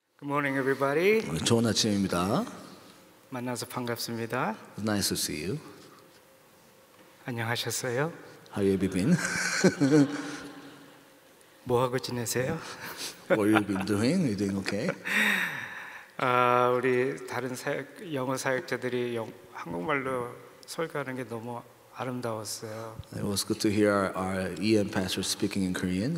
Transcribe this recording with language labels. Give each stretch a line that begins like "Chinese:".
English: Good morning, everybody.
Korean: 좋은 아침입니다. 만나서 반갑습니다.
English: Nice to see you.
Korean: 안녕하셨어요?
English: How have you been?
Korean: 뭐 하고 지내세요?
English: What have you been doing? You doing okay?
Korean: 우리 다른 영어 사역자들이 한국말로 설교하는 게 너무 아름다웠어요.
English: It was good to hear our EM pastor speaking in Korean.